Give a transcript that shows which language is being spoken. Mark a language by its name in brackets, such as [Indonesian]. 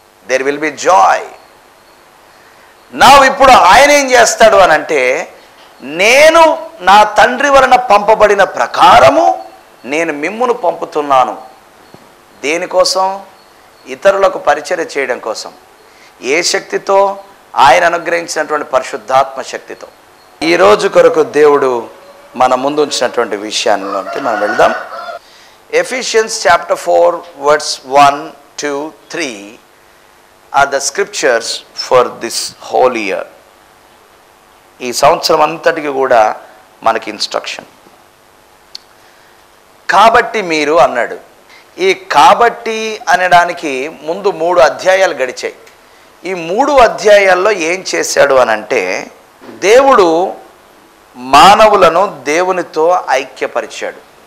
[English] There will be joy. [Telugu] నా ఇప్పుడు ఆయన ఏం చేస్తాడు అని అంటే, నేను నా తండ్రి వలన పంపబడిన ప్రకారము నేను మిమ్మును పంపుతున్నాను. దేనికోసం? ఇతరులకు పరిచర్య చేయడం కోసం. ఏ శక్తితో? ఆయన అనుగ్రహించినటువంటి పరిశుద్ధాత్మ శక్తితో. ఈరోజు కొరకు దేవుడు మన ముందు ఉంచినటువంటి విషయాల్లోకి మనం వెళ్దాం. [English] Ephesians chapter 4 verse 1, 2, 3 are the scriptures for this whole year. [Telugu] ఈ సంవత్సరం అంతటికి కూడా మనకి ఇన్స్ట్రక్షన్. కాబట్టి మీరు అన్నాడు. ఈ కాబట్టి అనడానికి ముందు 3 అధ్యాయాలు గడిచాయి. ఈ 3 అధ్యాయాల్లో ఏం చేశాడు అని అంటే, దేవుడు మానవులను దేవునితో ఐక్యపరిచాడు.